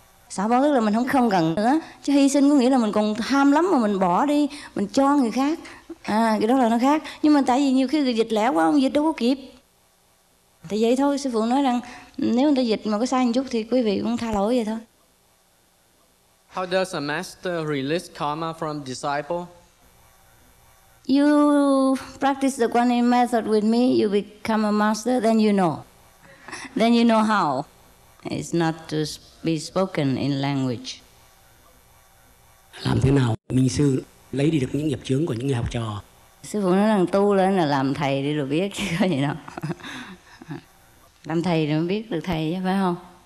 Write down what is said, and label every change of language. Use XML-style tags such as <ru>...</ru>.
<vi>Xả bỏ tức là mình không cần nữa, chứ hy sinh có nghĩa là mình còn ham lắm mà mình bỏ đi, mình cho người khác. Cái đó là nó khác. Nhưng mà tại vì nhiều khi người dịch lẻ quá, ông dịch đâu có kịp. Thì vậy thôi, sư phụ nói rằng nếu người ta dịch mà có sai một chút thì quý vị cũng tha lỗi vậy thôi.</vi> <en>How does a master release karma from disciple? You practice the Quan Yin method with me, you become a master, then you know. Then you know how. It's not to be spoken in language.</en> <vi>Làm thế nào minh sư lấy đi được những nghiệp chướng của những người học trò? Sư phụ nói rằng tu lên là làm thầy đi rồi biết, chứ có gì đâu. Làm thầy rồi mới biết được thầy chứ, phải không?</vi>